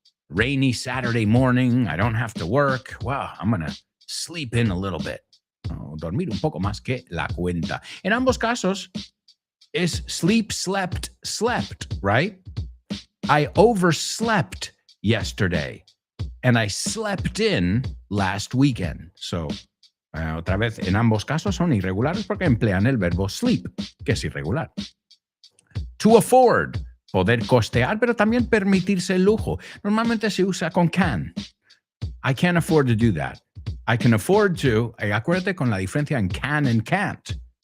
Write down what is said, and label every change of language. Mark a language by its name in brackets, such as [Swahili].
[English] Rainy Saturday morning. I don't have to work. Wow, I'm going to sleep in a little bit. [Spanish] Oh, dormir un poco más que la cuenta. En ambos casos, es [English] sleep, slept, slept, right? I overslept yesterday, and I slept in last weekend. [Spanish] So, otra vez, en ambos casos son irregulares porque emplean el verbo sleep, que es irregular. [English] To afford, [Spanish] poder costear, pero también permitirse el lujo. Normalmente se usa con can. [English] I can't afford to do that. I can afford to. [Spanish] Acuérdate con la diferencia en can and can't.